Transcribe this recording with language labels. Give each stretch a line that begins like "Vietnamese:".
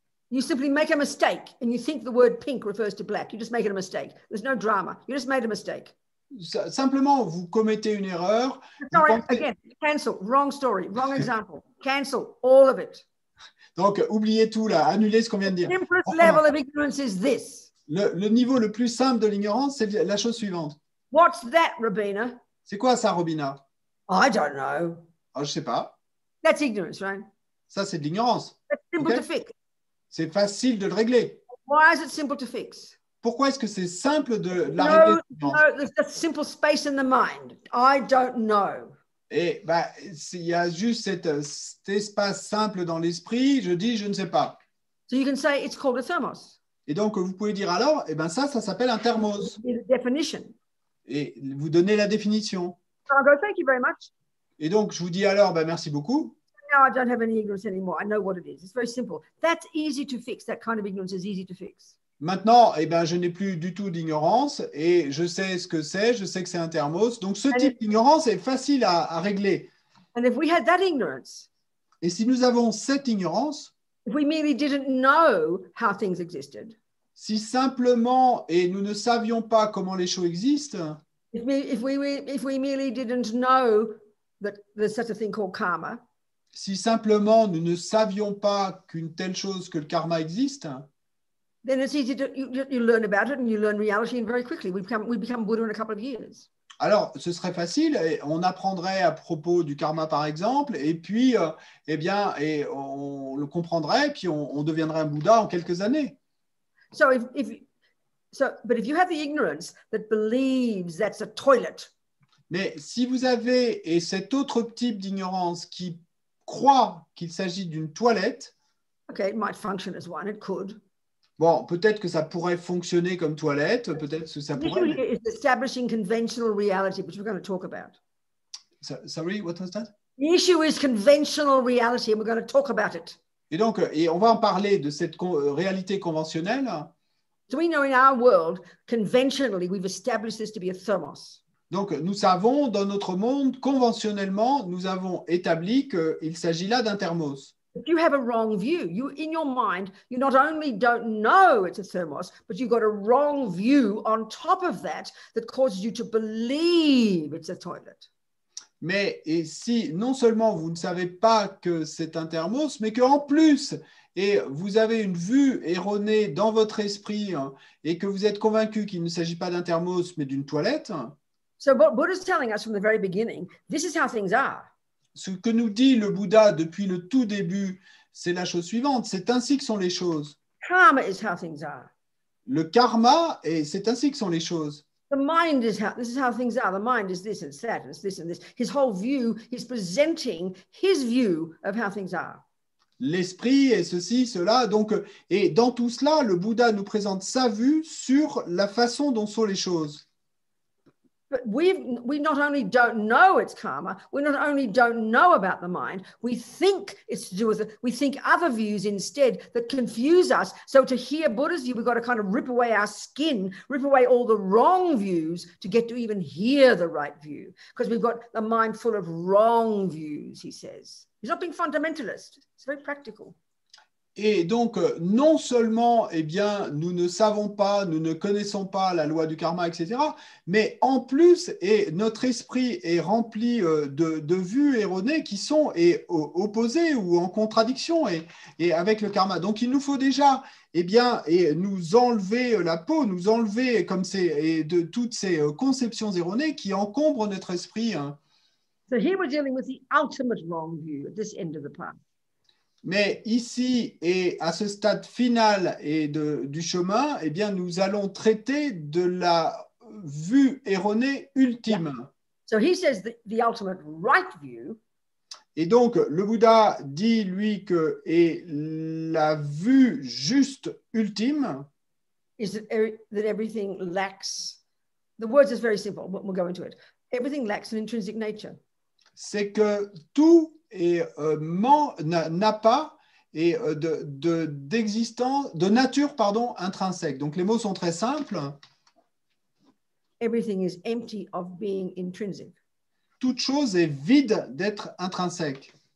English: You simply make a mistake and you think the word pink refers to black. You just make it a mistake. There's no drama. You just made a mistake.
French: Simplement, vous commettez une erreur.
English: Sorry, again, cancel. Wrong story, wrong example. Cancel all of it.
French: Donc, oubliez tout là. Annulez ce qu'on vient de dire.
English: The simplest level of ignorance is this.
French: Le niveau le plus simple de l'ignorance, c'est la chose suivante.
English: What's that, Rabina?
French: C'est quoi ça, Robina?
English: I don't know.
French: Je sais pas.
English: That's ignorance, right?
French: Ça, c'est de l'ignorance.
English: That's simple to fix.
French: C'est facile de le régler.
English: Why is it simple to fix?
French: pourquoi est-ce que c'est simple de l'arrêter?
English: No, there's a simple space in the mind. I don't know.
French: Et bah, il y a juste cet espace simple dans l'esprit, je dis je ne sais pas.
English: So you can say it's called a thermos.
French: Et donc vous pouvez dire alors, eh ben ça s'appelle un thermos.
English: The definition.
French: Et vous donnez la définition.
English: So I'll go, thank you very much.
French: Et donc je vous dis alors, ben, merci beaucoup.
English: Now I don't have any ignorance anymore. I know what it is. It's very simple. That's easy to fix. That kind of ignorance is easy to fix.
French: Maintenant, eh ben, je n'ai plus du tout d'ignorance et je sais ce que c'est, je sais que c'est un thermos. Donc, ce type d'ignorance est facile à régler.
English: And if we had that ignorance,
French: Et si nous avons cette ignorance,
English: if we merely didn't know how things existed,
French: si simplement, et nous ne savions pas comment les choses existent,
English: if we merely didn't know that there's such a thing called karma,
French: si simplement nous ne savions pas qu'une telle chose que le karma existe,
English: then it's easy to you learn about it and you learn reality, and very quickly we become Buddha in a couple of years.
French: alors ce serait facile. Et on apprendrait à propos du karma par exemple, et puis eh bien, et on le comprendrait, et puis on deviendrait un Bouddha en quelques années.
English: So but if you have the ignorance that believes that's a toilet,
French: mais si vous avez et cet autre type d'ignorance qui croit qu'il s'agit d'une toilette,
English: okay, it might function as one, it could.
French: Bon, peut-être que ça pourrait fonctionner comme toilette, peut-être que ça
English: The issue
French: pourrait.
English: here is establishing conventional reality, which we're going to talk about. Sorry, what was that? The issue is conventional reality, and we're going to talk about it.
French: Et donc, et on va en parler de cette réalité conventionnelle.
English: So we know in our world, conventionally, we've established this to be a thermos.
French: Donc, nous savons, dans notre monde, conventionnellement, nous avons établi qu'il s'agit là d'un thermos.
English: If you have a wrong view, you in your mind, you not only don't know it's a thermos, but you've got a wrong view on top of that causes you to believe it's a toilet.
French: Mais et si non seulement vous ne savez pas que c'est un thermos, mais qu'en plus, et vous avez une vue erronée dans votre esprit et que vous êtes convaincu qu'il ne s'agit pas d'un thermos, mais d'une toilette.
English: So what Buddha's telling us from the very beginning, this is how things are.
French: Ce que nous dit le Bouddha depuis le tout début, c'est la chose suivante. C'est ainsi que sont les choses.
English: Karma is how things are.
French: Le karma, et c'est ainsi que sont les choses.
English: The mind is how, this is how things are. The mind is this and it's that and it's this and this. His whole view, he's presenting his view of how things are.
French: L'esprit et ceci, cela. Donc, et dans tout cela, le Bouddha nous présente sa vue sur la façon dont sont les choses.
English: But we not only don't know it's karma, we not only don't know about the mind, we think it's to do with it. We think other views instead that confuse us. So to hear Buddha's view, we've got to kind of rip away our skin, rip away all the wrong views to get to even hear the right view. Because we've got the mind full of wrong views, he says. He's not being fundamentalist. It's very practical.
French: Et donc, non seulement, eh bien, nous ne savons pas, nous ne connaissons pas la loi du karma, etc., mais en plus, et notre esprit est rempli de vues erronées qui sont opposées ou en contradiction et avec le karma. Donc, il nous faut déjà, eh bien, et nous enlever la peau, nous enlever comme de toutes ces conceptions erronées qui encombrent notre esprit.
English: So here we're dealing with the ultimate wrong view at this end of the path.
French: Mais ici, et à ce stade final et du chemin, eh bien, nous allons traiter de la vue erronée ultime.
English: Yeah. So he says the ultimate right view.
French: Et donc, le Bouddha dit, lui, que et la vue juste ultime,
English: is that everything lacks, the words is very simple, but we'll go into it. Everything lacks an intrinsic nature.
French: C'est que tout n'a pas et d'existence, de nature, pardon, intrinsèque. Donc les mots sont très simples.
English: Everything is empty of being intrinsic.
French: Toute chose est vide d'être intrinsèque.